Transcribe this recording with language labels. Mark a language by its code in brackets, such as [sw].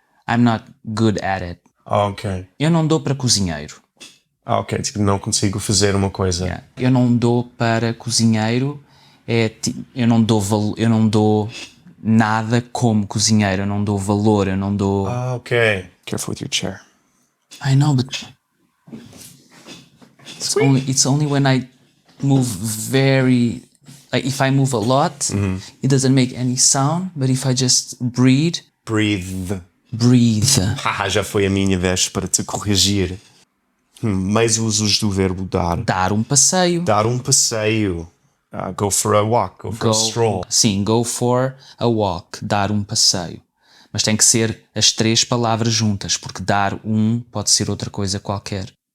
[en] I'm not good at it. Ah, ok. [pt] Eu não dou para cozinheiro. Ah, ok. Tipo, não consigo fazer uma coisa. [en] Yeah. [pt] Eu não dou para cozinheiro. Eu não dou nada como cozinheiro. Eu não dou valor. Eu não dou. Ah, ok. [en] Careful with your chair. I know, but it's only when I move very. Like if I move a lot, it doesn't make any sound. But if I just breathe. Breathe. [pt] Ah, já foi a minha vez para te corrigir. Mais usos do verbo dar. Dar um passeio. Dar um passeio. [en] Go for a walk. Go for a stroll. [pt] Sim, [en] go for a walk. [pt] Dar um passeio. Mas tem que ser as três palavras juntas, porque dar um pode ser outra coisa qualquer.